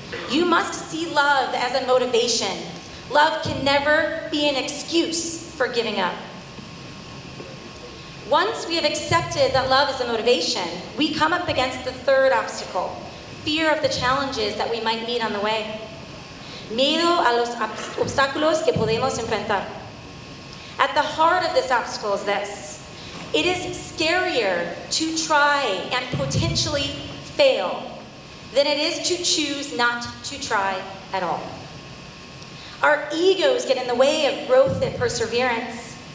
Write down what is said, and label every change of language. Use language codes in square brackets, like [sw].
[en] You must see love as a motivation. Love can never be an excuse for giving up. Once we have accepted that love is a motivation, we come up against the third obstacle, fear of the challenges that we might meet on the way. [es] Miedo a los obstáculos que podemos enfrentar. [en] At the heart of this obstacle is this: it is scarier to try and potentially fail than it is to choose not to try at all. Our egos get in the way of growth and perseverance.